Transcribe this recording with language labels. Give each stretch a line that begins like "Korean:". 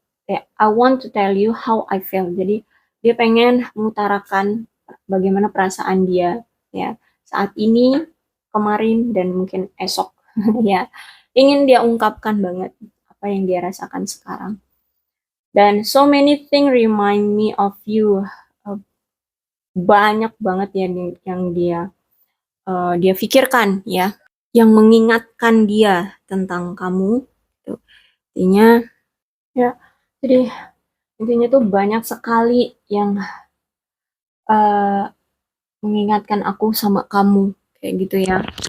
English: I want to tell you how I feel.
Indonesian: Jadi dia pengen mengutarakan bagaimana perasaan dia ya saat ini, kemarin, dan mungkin esok ya. Ingin dia ungkapkan banget apa yang dia rasakan sekarang.
English: Dan so many things remind me of you.
Indonesian: Uh, Banyak banget ya yang dia pikirkan ya, yang mengingatkan dia tentang kamu. Tuh. Intinya ya, jadi intinya tuh banyak sekali yang uh, mengingatkan aku sama kamu kayak gitu ya.